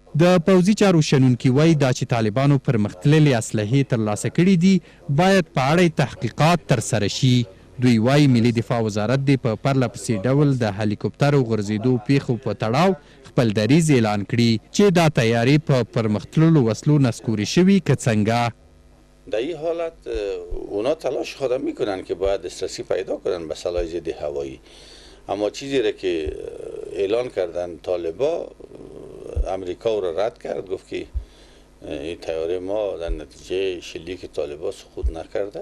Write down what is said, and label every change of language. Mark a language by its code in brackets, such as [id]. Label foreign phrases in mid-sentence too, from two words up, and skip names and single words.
[ps] د پوځي چارو شنونکي وایي دا چې طالبانو پرمختللې اسلحې ترلاسه کړي دي باید په اړه تحقیقات ترسره شي. دوی وایي ملي دفاع وزارت د په پرله پسې ډول د هلیکوپټرو غورځېدو پیښو په تړاو خپل دریځ اعلان کړي چې دا تیارې په پرمختللو وسلو نسکورې شوي که څنګه. [fa] در این حالت اونا تلاش خود میکنن که باید دسترسی پیدا کنن به سلاح ضد هوایی اما چیزی را که اعلان کردن طالبا امریکا رو رد کرد گفت که این تیاره ما در نتیجه شلیک طالبا سقوط نکرده.